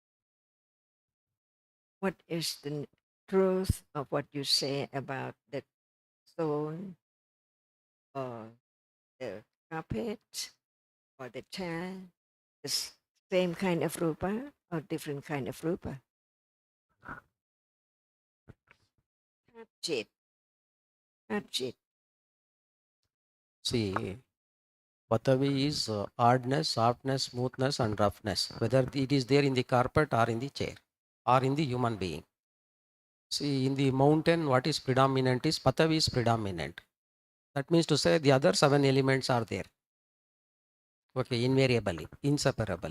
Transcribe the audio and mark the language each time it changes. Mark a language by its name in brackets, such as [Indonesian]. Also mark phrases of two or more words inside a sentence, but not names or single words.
[English] What is the truth of what you say about the stone or the carpet or the chair? The same kind of rupa or different kind of rupa? Abjit. Abjit. see, Patavi is hardness, softness, smoothness, and roughness, whether it is there in the carpet or in the chair or in the human being. See, in the mountain, what is predominant is Patavi is predominant. That means to say the other 7 elements are there. Okay, invariably, inseparable.